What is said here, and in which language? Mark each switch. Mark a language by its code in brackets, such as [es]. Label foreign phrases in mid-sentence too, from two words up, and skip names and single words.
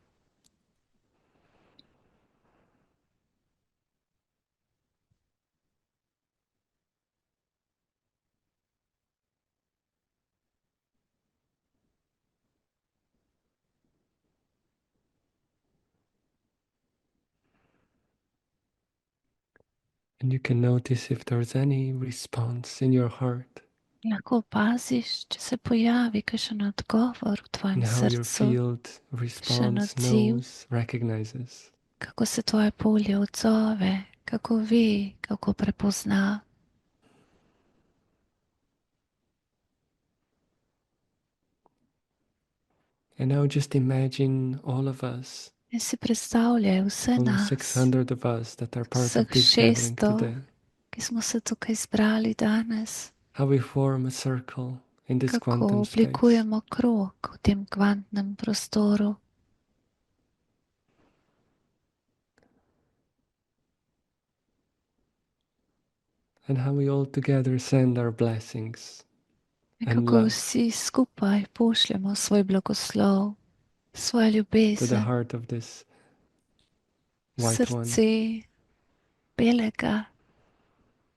[en] And you can notice if there's any response in your heart [sl] Lahko opaziš, če se pojavi kakšen odgovor v tvojem [en] and how your [sl] srcu, [en] field responds, [sl] odziv. [en] knows, recognizes. [sl] Kako se tvoje polje odzove, kako ve, kako prepozna. [en] And now just imagine all of us, [sl] In si predstavljaj vse [en] all [sl] nas, [en] 600 of us that are part [sl] vseh [en] of this gathering [sl] 600, [en] today, [sl] ki smo se tukaj zbrali danes, [en] how we form a circle in this [sl] kako [en] quantum space. [sl] oblikujemo krog v tem kvantnem prostoru. [en] And how we all together send our blessings [sl] In [en] and [sl] kako [en] love [sl] vsi skupaj pošljemo svoj blagoslov, svojo [en] to the [sl] ljubezen, [en] heart of this white one. [sl] srce belega